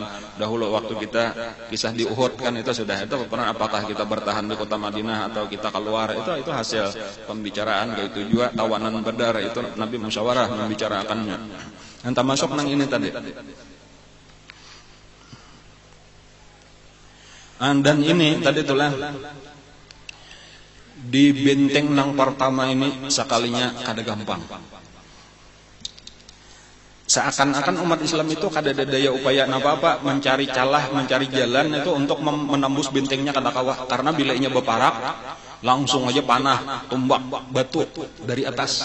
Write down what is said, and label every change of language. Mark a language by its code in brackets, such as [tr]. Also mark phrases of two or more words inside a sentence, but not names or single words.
[bjn] Dahulu waktu kita kisah di Uhud kan itu sudah itu pernah, apakah kita bertahan di kota Madinah atau kita keluar, itu hasil pembicaraan. Kayak itu juga tawanan Badar itu Nabi musyawarah membicarakannya. Entah masuk nang ini tadi. Dan ini tadi itulah di benteng nang pertama ini sekalinya kada gampang. Seakan-akan umat Islam itu kada ada daya upaya apa-apa mencari celah, mencari jalan itu untuk menembus bentengnya kada kawa, karena bila inya beparak langsung aja panah, tumbak, batu dari atas.